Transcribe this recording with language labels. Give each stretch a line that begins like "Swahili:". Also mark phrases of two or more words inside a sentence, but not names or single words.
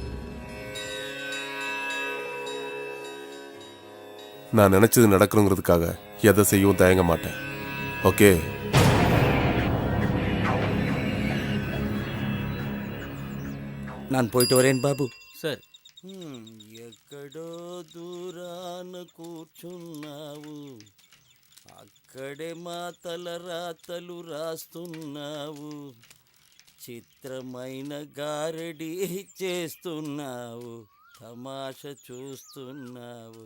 Tamil: நான் நினைச்சது நடக்கணுங்கிறதுக்காக எதை செய்யவும் தயங்க மாட்டேன். ஓகே? நான் போயிட்டு வரேன் பாபு. சார்.
Telugu: ఎక్కడో దూరాన కూర్చున్నావు, అక్కడే మా తల రాతలు రాస్తున్నావు, చిత్రమైన గారడి చేస్తున్నావు, తమాష చూస్తున్నావు.